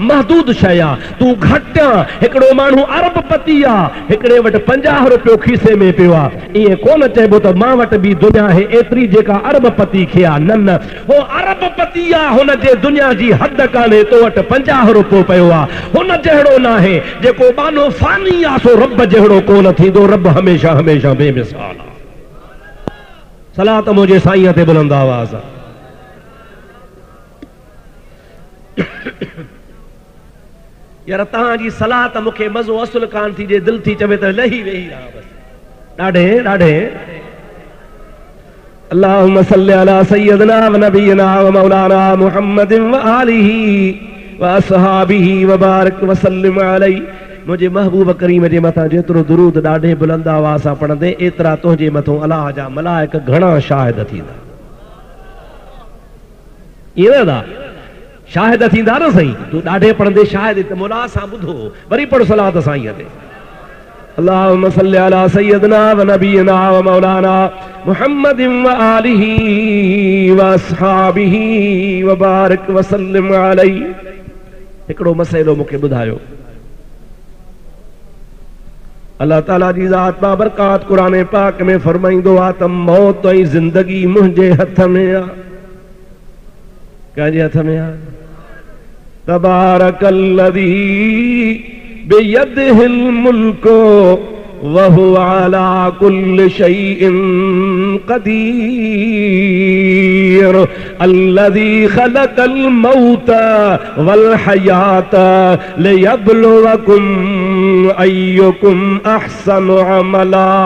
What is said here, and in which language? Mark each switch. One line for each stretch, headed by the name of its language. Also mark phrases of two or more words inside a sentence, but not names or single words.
Sindhi: महदूद शइ आहे तूं घटि आहे हिकिड़ो माण्हू अरबपति आहे हिकिड़े वटि 50 रुपयो खीसे में पियो आहे ईअं कोन चइबो त मां वटि बि दुनिया आहे एतिरी जेका अरबपति खे आहे न हो अरबपति आहे हुन जे दुनिया जी हद कान्हे तो वटि 50 रुपयो पियो आहे हुन जहिड़ो न आहे जेको बानो फानी आहे सो रब जहिड़ो कोन थींदो रब हमेशह हमेशह बेमिसाल आहे सलात मुंहिंजे साईं ते बुलंद आवाज़ यार तव्हांजी सलात मूंखे मज़ो असुल कान थी जे दिलि थी चवे त लही वेही रहा बस ॾाढे ॾाढे
Arabic: اللهم صل على سيدنا ونبينا ومولانا محمد وآله وأصحابه وبارك وسلم عليه
Sindhi: मुझे महबूब करीम जे मथां जेतिरो दुरूद ॾाढे बुलंद आवाज़ सां पढ़ंदे एतिरा तुंहिंजे मथां अलाह जा मलाइक घणा शाहिद थींदा ईअं न शाहिद थींदा न सही तूं ॾाढे पढ़ंदे शाहिद त मुला सां ॿुधो वरी पढ़ सलात साईं ते
Arabic: اللهم صل على سيدنا ونبينا ومولانا محمد وآله وأصحابه وبارك وسلم عليه
Sindhi: हिकिड़ो मसइलो मूंखे ॿुधायो अल्लाह ताला जी ज़ात बाबरकात क़ुरान पाक में फरमाईंदो आहे त मौत ऐं ज़िंदगी मुंहिंजे हथ में आहे कंहिंजे हथ में आहे
Arabic: تبارك الذي بيده الملك وهو على كل شيء قدير الذي خلق الموت والحياة ليبلوكم أيكم أحسن عملا